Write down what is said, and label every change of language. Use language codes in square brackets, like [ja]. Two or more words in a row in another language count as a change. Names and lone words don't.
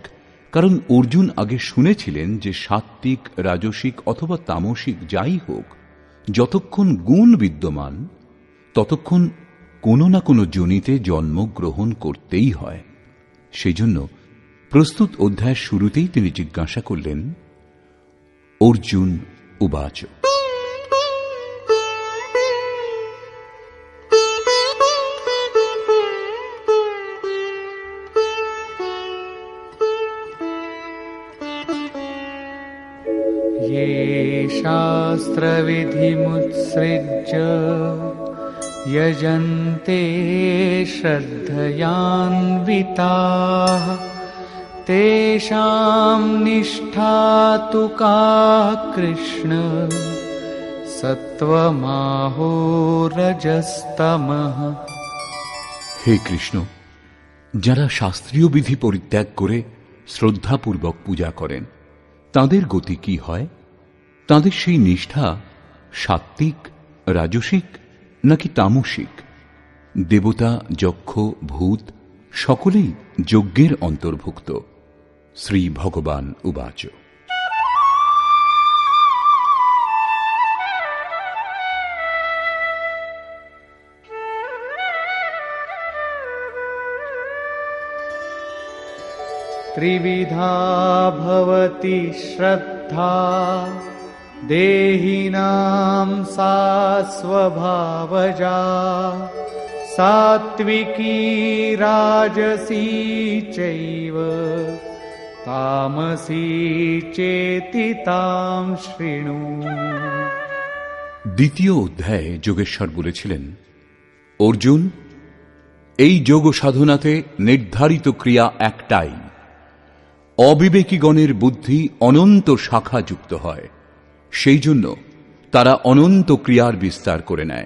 [bn] কারণ অর্জুন আগে শুনেছিলেন যে সাত্ত্বিক, রাজসিক অথবা তামসিক যাই হোক, যতক্ষণ গুণ বিদ্যমান ততক্ষণ কোনো না কোনো যোনিতে জন্মগ্রহণ করতেই হয়। সেজন্য প্রস্তুত অধ্যায়ের শুরুতেই তিনি জিজ্ঞাসা করলেন, অর্জুন উবাচ, [sa] ये शास्त्रविधिमुत्सृज्य यजन्ते श्रद्धयान्विताः तेषां निष्ठा तु का कृष्ण सत्त्वमाहो रजस्तमः। [bn] হে কৃষ্ণ, যারা শাস্ত্রীয় বিধি পরিত্যাগ করে শ্রদ্ধাপূর্বক পূজা করেন, তাদের গতি কি হয়? তাদের সেই নিষ্ঠা সাত্ত্বিক, রাজসিক নাকি তামসিক? দেবতা, যক্ষ, ভূত সকলেই যজ্ঞের অন্তর্ভুক্ত। [sa] শ্রী ভগবান উবাচ, त्रिविधा भवति श्रद्धा देहिनां सा स्वभावजा सात्विकी राजसी चैव तामसी चेति तां शृणु। [bn] দ্বিতীয় অধ্যায়ে যোগেশ্বর বলেছিলেন, অর্জুন, এই যোগ সাধনাতে নির্ধারিত ক্রিয়া একটাই। অবিবেকীগণের বুদ্ধি অনন্ত শাখা যুক্ত হয়, সেই জন্য তারা অনন্ত ক্রিয়ার বিস্তার করে নেয়।